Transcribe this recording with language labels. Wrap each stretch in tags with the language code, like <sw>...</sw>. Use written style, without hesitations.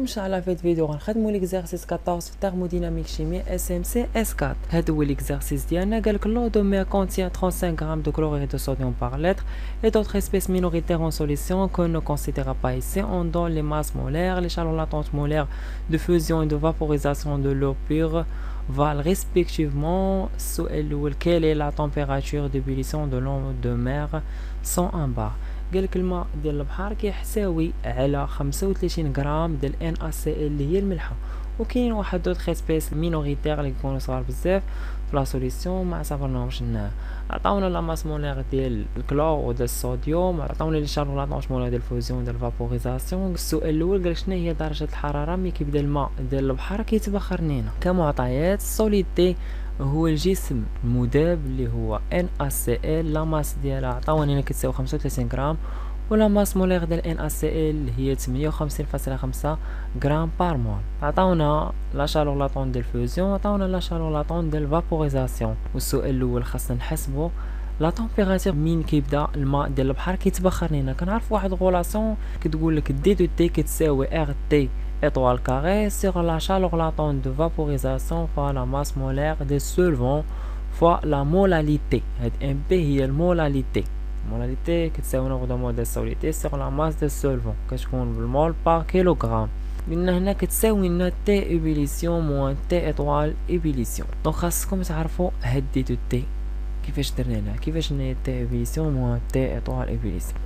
<ar>ان شاء الله في هاد الفيديو غنخدموا ليكزارسيس 14 في الثيرموديناميك شيمي اس ام سي اس 4. هذا هو ليكزارسيس ديالنا.</ar> <fr>قالك لو دو مير contient 35 grammes de chlorure de sodium par litre et d'autres espèces minoritaires en solution qu'on ne considère pas ici. On donne les masses molaires, les chaleurs latentes molaires de fusion et de vaporisation de l'eau pure valent respectivement quelle est la température d'ébullition de l'eau de mer sans en bas.</fr> <ar>قالك الماء ديال البحر كيحتوي على 35 غرام ديال NaCl اللي هي الملحه، وكاين واحد دوطخ اسبيس مينوريتير اللي كيكونوا صغار بزاف في لا سوليسيون ما اعتبرناهمش هنا. عطاونا لا ماس مولير ديال الكلور وديال الصوديوم، عطاونا لي شارج لاطونش مولير ديال الفوزيون ديال الفابوريزاسيون. السؤال الاول قالك شنو هي درجه الحراره ملي كيبدا الماء ديال البحر كيتبخر لينا. كمعطيات السوليديتي هو الجسم المذاب اللي هو NaCl، لا ماس ديالها عطاونا هنا كتساوي 35 غرام، ولا ماس مولير ديال NaCl اللي هي 58.5 غرام بار مول. عطاونا لا شالور لاطون ديال الفوزيون، عطاونا لا شالور لاطون ديال الفابوريزاسيون. والسؤال الاول خاصنا نحسبوا لا تمبيراتور من كيبدا الماء ديال البحر كيتبخر لينا. كنعرف واحد غولاسيون كتقول لك دي دو تي كتساوي ار تي</ar> <fr>étoile carrée sur la chaleur latente de vaporisation fois la masse molaire des solvants fois la molalité.</fr> <ar>هاد MP هي المولاليتي. المولاليتي كتساوي نوع ديال السوليتي</ar> <fr>sur la masse des solvants</fr> <ar>كتكون بالمول بار كيلوغرام. قلنا هنا كتساوي لنا تي ايبيليسيون موان تي ايطوال ايبيليسيون. دونك خاصكم تعرفوا هاد دي دو تي كيفاش درناها، كيفاش هنا تي ايبيليسيون موان تي ايطوال ايبيليسيون.</ar>